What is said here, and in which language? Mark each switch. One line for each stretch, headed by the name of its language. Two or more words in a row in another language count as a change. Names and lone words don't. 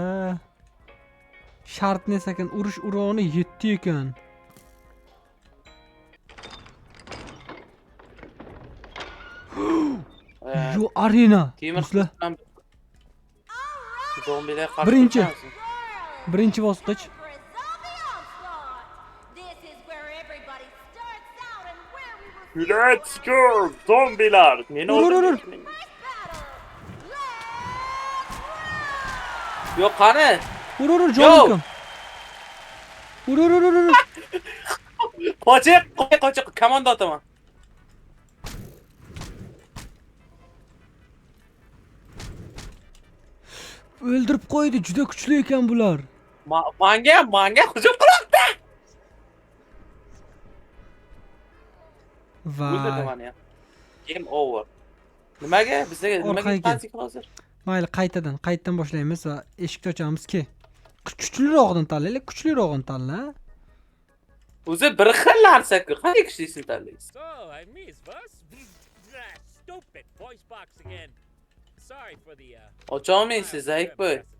Uzbek: Shart ne ekan, urush uroni 7 ekan. Yo, arena. Do'stlar, Zombilar birinchi bosqich.
English: Let's go,
Uzbek: zombilar. Meni Ur. Yo'q, qani? Ur, jonim. Ur. Qochiq, komanda otaman. O'ldirib qo'ydi, juda kuchli ekan bular. Manga hujum qilyapti. O'ldirdi Vay. meni.
English: Game over.
Uzbek: Nimaga? Bizga nimaga qanchik hozir? Mayli, qaytadan boshlaymiz va eshikni ochamiz. Kuchliroqdan tanlaylik, kuchliroqni tanla. O'zi bir xil narsa-ku. Qanday kuchlisini tanlaysiz? Ocholmaysiz, Zaykboy.